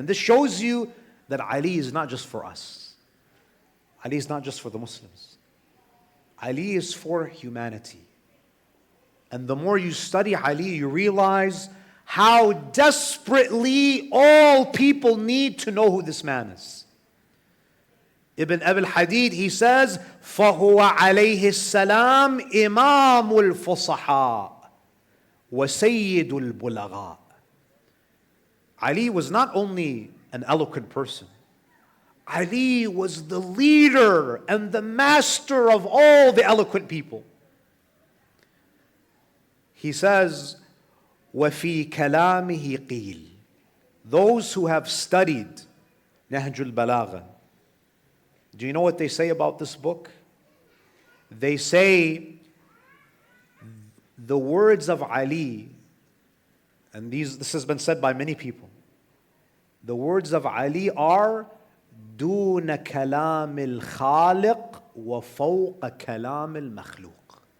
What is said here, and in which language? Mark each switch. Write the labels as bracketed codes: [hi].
[en] And this shows you that Ali is not just for us. Ali is not just for the Muslims. Ali is for humanity. And the more you study Ali, you realize how desperately all people need to know who this man is. [ar] Ibn Abil Hadid, [en] he says, [ar] فَهُوَ عَلَيْهِ السَّلَامِ إِمَامُ الْفُصَحَاءِ وَسَيِّدُ الْبُلَغَاءِ. [en] Ali was not only an eloquent person, Ali was the leader and the master of all the eloquent people. He says, [ar] وَفِي كَلَامِهِ قِيلٌ. [en] Those who have studied Nahjulbalagha, do you know what they say about this book? They say the words of Ali, and this has been said by many people, the words of Ali are [ar] دون كلام الخالق وفوق كلام المخلوق.